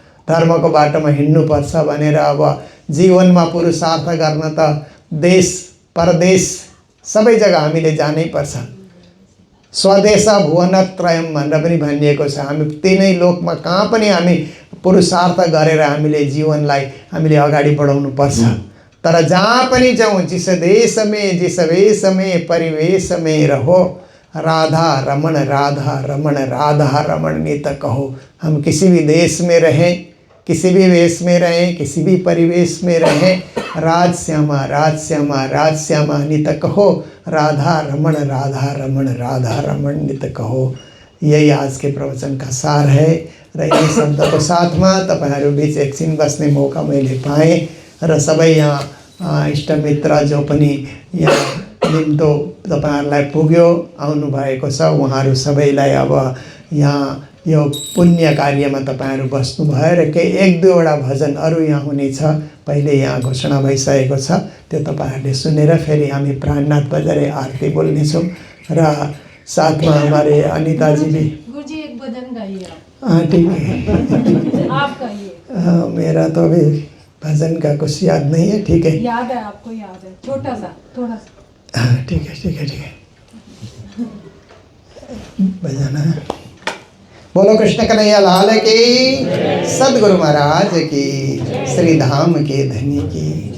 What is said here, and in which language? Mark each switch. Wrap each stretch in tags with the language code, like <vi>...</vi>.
<ne>धर्मको बाटोमा हिँड्नुपर्छ भनेर अब जीवनमा पुरुषार्थ गर्न त देश परदेश सबै जग्गा हामीले जानै पर्छ।</ne> <sa>स्वदेश भुवनत्रयम</sa> <ne>भनेर पनि भनिएको छ। हामी तीनै लोकमा कहाँ पनि हामी पुरुषार्थ गरेर हामीले जीवनलाई हामीले अगाडि बढाउनु पर्छ। तर जहाँ पनि जाऊँ,</ne> <hi>जिस देश में जिस वेश में परिवेश में रहो, राधा रमण राधा रमण राधा रमण नित कहो। हम किसी भी देश में रहें, किसी भी वेश में रहें, किसी भी परिवेश में रहें, राज श्यामा राज श्यामा राज श्यामा नित कहो, राधा रमण राधा रमण नित कहो। यही आज के प्रवचन का सार है</hi> <ne>र यही शब्दको साथमा तपाईहरु बीच एकछिन बस्ने मौका मैले पाएँ र सबै यहाँ इष्टमित्र जो पनि यहाँ निम्तो तपाईहरुलाई पुग्यो आउनु भएको छ, उहाँहरु सबैलाई अब यहाँ यो पुण्य कार्यमा तपाईहरु बस्नु भयो र केही एक दुईवटा भजन अरु यहाँ हुनेछ। पहिले यहाँ घोषणा भइसकेको छ, त्यो तपाईहरुले सुनेर फेरि हामी प्राणनाथ बजारे आरती बोल्नेछौँ र साथमा</ne> <hi>हमारे अनिता जी भी। गुरुजी एक भजन गाइए आप। हाँ ठीक है, आप गाइए। मेरा तो अभी भजन का कुछ याद नहीं है। ठीक है, याद है, आपको याद है, छोटा सा थोड़ा सा। हाँ ठीक है ठीक है ठीक है, बजाना है। बोलो कृष्ण कन्हैया लाल की, सद्गुरु महाराज की, श्री धाम के धनी की।</hi>